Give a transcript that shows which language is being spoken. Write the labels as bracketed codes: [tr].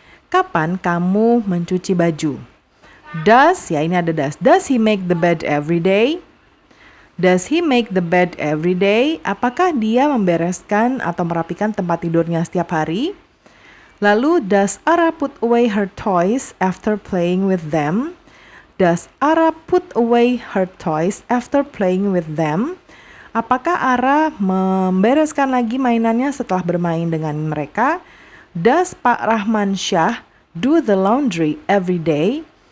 [id] Kapan kamu mencuci baju? Does, ya ini ada does. [en] Does he make the bed every day? Does he make the bed every day? [id] Apakah dia membereskan atau merapikan tempat tidurnya setiap hari? [en] Lalu, does Ara put away her toys after playing with them? Does Ara put away her toys after playing with them? [id] Apakah Ara membereskan lagi mainannya setelah bermain dengan mereka? [en] Does Pak Rahman Syah do the laundry every day?